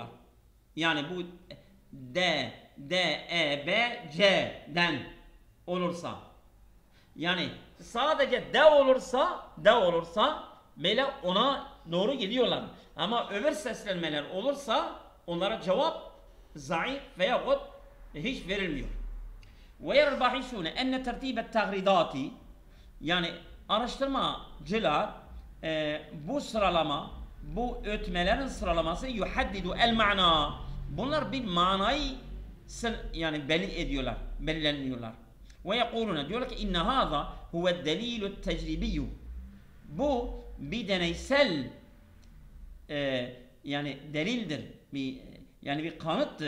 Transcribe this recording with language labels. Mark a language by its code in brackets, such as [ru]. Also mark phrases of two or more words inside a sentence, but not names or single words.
[tr] Yani bu D, E, B, C'den olursa. Yani sadece D olursa böyle ona doğru gidiyorlar. Ama öbür seslenmeler olursa onlara cevap zayıf veyahut hiç verilmiyor. [ar] ويرى الباحثون أن ترتيب التغريدات, [tr] yani araştırmacılar bu sıralama, bu ötmelerin sıralaması [ar] يحدد المعنى, [tr] bunlar bir manayı yani belirleniyorlar. [ar] ويقولون, [tr] diyorlar ki [ar] إن هذا هو دليل تجريبي, [tr] bu bir deneysel yani delildir, yani bir kanıttır.